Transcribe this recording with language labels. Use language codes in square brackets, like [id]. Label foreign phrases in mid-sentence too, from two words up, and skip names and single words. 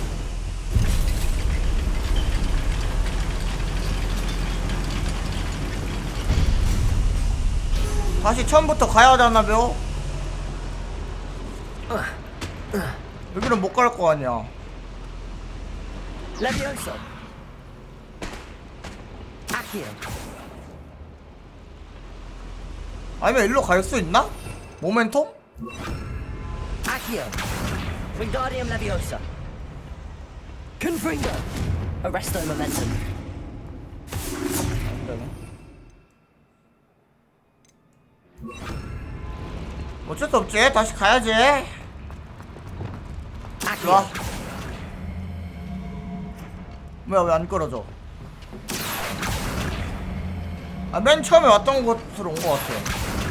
[ko] 다시 처음부터 가야 하잖아요? 여기는 못 갈 거 아니야. Levioso. Accio. 아니면 일로 갈 수 있나? 모멘텀? Accio. Wingardium Leviosa. Confringo. Arresto Momentum. 어쩔 수 없지. 다시 가야지. 좋아. 뭐야, 왜 안 끌어져? 아, 맨 처음에 왔던 곳으로 온 것 같아.